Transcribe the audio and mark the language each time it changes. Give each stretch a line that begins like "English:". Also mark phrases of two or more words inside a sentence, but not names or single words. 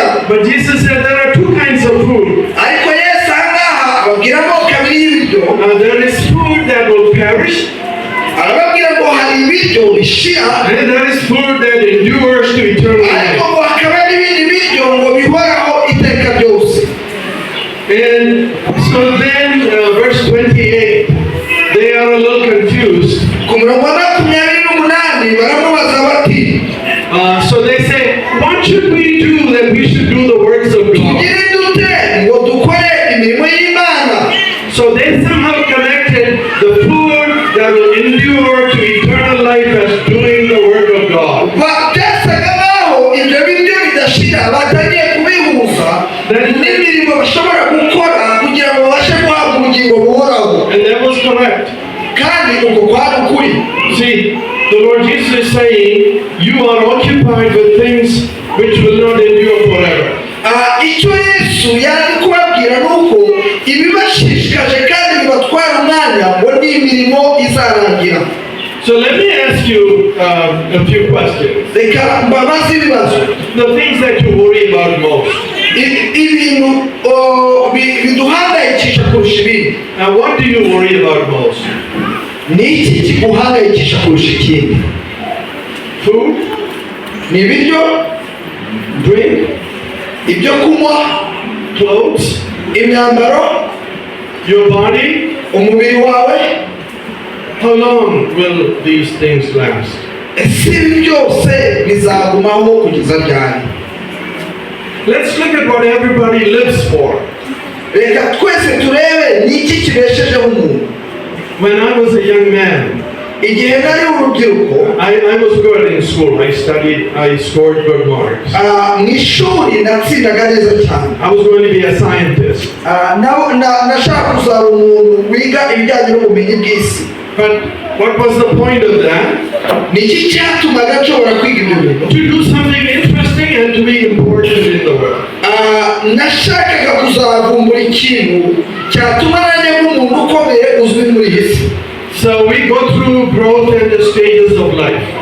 English: But Jesus said there are two kinds of food.
Kinyarwanda: Ariko Yesu ahangaha ababwiramo kabiri y'ibiryo.
English: There is food that will perish.
Kinyarwanda: Arababwira ngo hari ibiryo bishira.
English: And there is food that endures to eternal life.
Kinyarwanda: Ariko ngo hakaba n'ibindi biryo ngo bihoraho iteka ryose.
English: And so then verse 28, they are a little confused.
Kinyarwanda: Ku murongo wa 28 baramubaza bati,
English: so they say, what should we do that we should do the works of God?
Kinyarwanda: tugire dute ngo dukore imirimo y'Imana?
English: So they somehow connected the food that will endure to eternal life as doing the work of God.
Kinyarwanda: Byasaga naho ibyo biryo bidashira batangiye kubihuza n'imirimo bashobora gukora kugira ngo babashe guhabwa ubugingo buhoraho.
English: And that was correct.
Kinyarwanda: Kandi uko kwari ukuri.
English: See, the Lord Jesus is saying, you are occupied with things which will not endure forever.
Kinyarwanda: Icyo Yesu yari kubabwira nuko ibibashishikaje kandi bibatwara umwanya ngo ni imirimo izarangira.
English: So let me ask you a few questions.
Kinyarwanda: Reka mbabaze ibibazo.
English: The things that you worry about most.
Kinyarwanda: Ibintu biduhangayikisha kurusha ibindi.
English: Now what do you worry about most?
Kinyarwanda: Ni iki kiguhangayikisha kurusha ikindi?
English: Food?
Kinyarwanda: Ni ibiryo?
English: Drink?
Kinyarwanda: Ibyo kunywa?
English: Clothes?
Kinyarwanda: Imyambaro?
English: Your body?
Kinyarwanda: Umubiri wawe?
English: How long will these things last?
Kinyarwanda: Ese ibi byose bizagumaho kugeza ryari?
English: Let's look at what everybody lives for.
Kinyarwanda: Reka twese turebe ni iki kibeshejeho umuntu.
English: When I was a young man,
Kinyarwanda: igihe nari urubyiruko,
English: I was good in school. I scored good marks.
Kinyarwanda: mu ishuri natsindaga neza cyane.
English: I was going to be a scientist.
Kinyarwanda: Nashaka kuzaba umuntu wiga ibijyanye n'ubumenyi bw'isi.
English: But what was the point of that? To do something interesting and to be important in the world. So we go through growth and the stages of life.